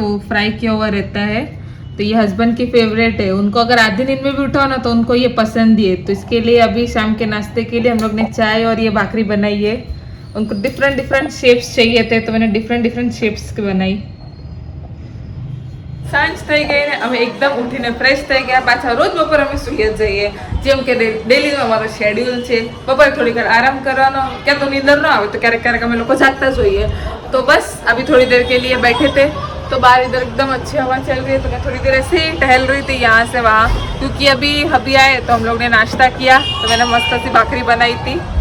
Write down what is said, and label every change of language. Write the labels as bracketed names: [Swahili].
[Hindi] वो फ्राई किया हुआ रहता है तो ये हस्बैंड की फेवरेट है. उनको अगर आधी नींद में भी उठाओ ना तो उनको ये पसंद ही है. तो इसके लिए अभी शाम के नाश्ते के लिए हम लोग ने चाय और ये भाकरी बनाई है. उनको डिफरेंट डिफरेंट शेप्स चाहिए थे तो मैंने डिफरेंट डिफरेंट शेप्स की बनाई. [Gujarati] સાંજ થઈ ગઈ ને અમે એકદમ ઉઠીને ફ્રેશ થઈ ગયા. પાછા રોજ બપોર અમે સુઈ જ જઈએ જેમ કે ડેલીનો અમારો શેડ્યુલ છે. બપોરે થોડી વાર આરામ કરવાનો, ક્યાં તો નીંદર ન આવે તો ક્યારેક ક્યારેક અમે લોકો જાગતા જોઈએ. [Hindi] तो बस अभी थोड़ी देर के लिए बैठे थे तो बाहर इधर एकदम अच्छी हवा चल रही है तो मैं थोड़ी देर ऐसे ही टहल रही थी यहाँ से वहाँ क्योंकि अभी हबी आए तो हम लोग ने नाश्ता किया तो मैंने मस्त सी भाकरी बनाई थी.